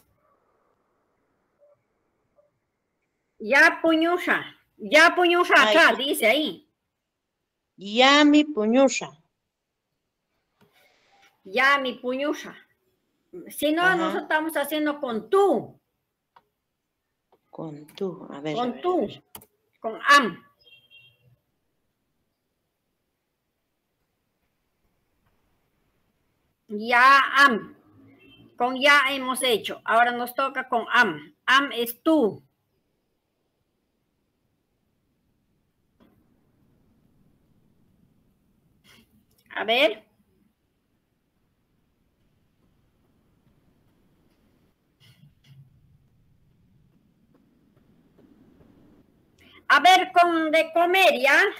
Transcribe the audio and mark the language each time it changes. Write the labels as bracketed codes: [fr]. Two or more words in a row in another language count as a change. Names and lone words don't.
[es] Ya puñusha acá, Ay, dice ahí. [qu] yami puñusha. Ya mi puñusha. [es] Si no, Ajá. nosotros estamos haciendo con tú. Con tú. A ver, a Con ver, a tú. ver. Con am. Ya am. Con ya hemos hecho. Ahora nos toca con am. Am es tú. A ver. A ver, con de comer, ¿ya?